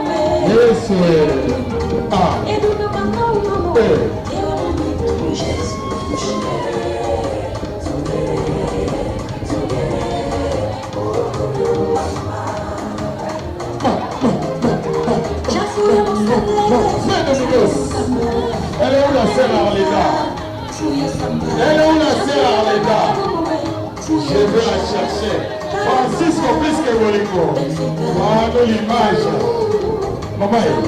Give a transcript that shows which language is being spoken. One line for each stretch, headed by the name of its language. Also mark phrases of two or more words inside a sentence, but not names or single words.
Portuguese: Isso é. É do meu patrão, meu amor. Eu amo muito Jesus. Já fui a
French: Elle est où la sœur Arleda? Elle est où la sœur Arleda? Je vais la chercher. Francisco plus que Bolingo. Voilà l'image. Maman.